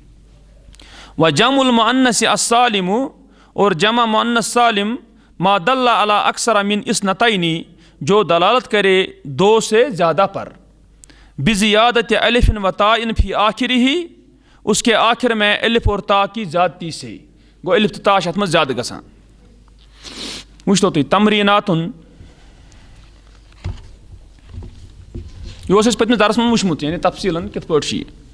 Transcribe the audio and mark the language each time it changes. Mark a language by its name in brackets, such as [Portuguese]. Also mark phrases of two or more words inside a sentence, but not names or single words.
[Arabic] وجمع المؤنث السالم، [Urdu] اور جمع مؤنث سالم، [Arabic] ما دل علی اکثر من اثنتین، [Urdu] جو دلالت کرے دو سے زیادہ پر، [Arabic] بزیادت الف و تاء فی آخر ہی، [Urdu] اس کے آخر میں الف اور تا کی زیادتی سے. [Kashmiri] گو الف تا اتھ من زیادہ گژھان. وچھتو تھی تمریناتن، یہ اس پتمس درس من وچھمت یعنی تفصیلاً کت پٲٹھۍ چھِ یہِ.